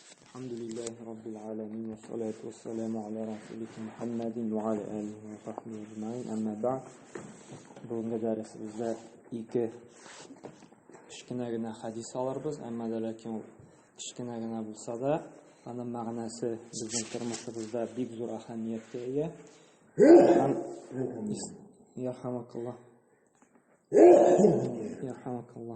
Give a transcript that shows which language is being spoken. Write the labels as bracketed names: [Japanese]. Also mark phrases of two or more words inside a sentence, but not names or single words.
[Arabic] الحمد لله رب العالمين والصلاة والسلام على رسولك محمد وعلى آله وصحبه أجمعين. أما بعد, [Uzbek] bugungi darsimizda kichkinagina hadis olamiz. Ammo lekin kichkinagina bo'lsa-da, uning ma'nosi bizning turmushimizda bek zo'r ahamiyatga ega. [Arabic] يرحمك الله. يرحمك الله.